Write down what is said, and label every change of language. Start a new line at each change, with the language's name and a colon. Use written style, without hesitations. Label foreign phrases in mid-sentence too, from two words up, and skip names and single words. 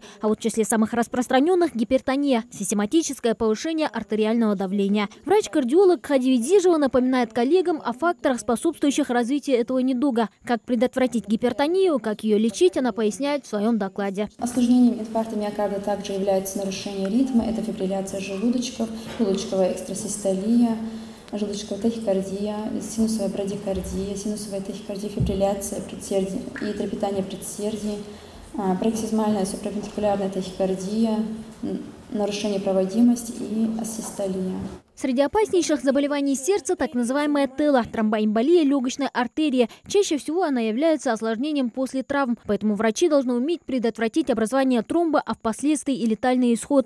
Russian: А вот в числе самых распространенных – гипертония, систематическое повышение артериального давления. Врач-кардиолог Хади Ведижева напоминает коллегам о факторах, способствующих развитию этого недуга. Как предотвратить гипертонию, как ее лечить, она поясняет в своем докладе. Осложнением инфаркта миокарда также является нарушение ритма, это фибрилляция желудочков, желудочковая экстрасистолия, желудочковая тахикардия, синусовая брадикардия, синусовая тахикардия, фибрилляция предсердий и трепетание предсердий, пароксизмальная суправентрикулярная тахикардия, нарушение проводимости и асистолия. Среди опаснейших заболеваний сердца так называемая ТЭЛа – тромбоэмболия легочной артерии. Чаще всего она является осложнением после травм, поэтому врачи должны уметь предотвратить образование тромба, а впоследствии и летальный исход.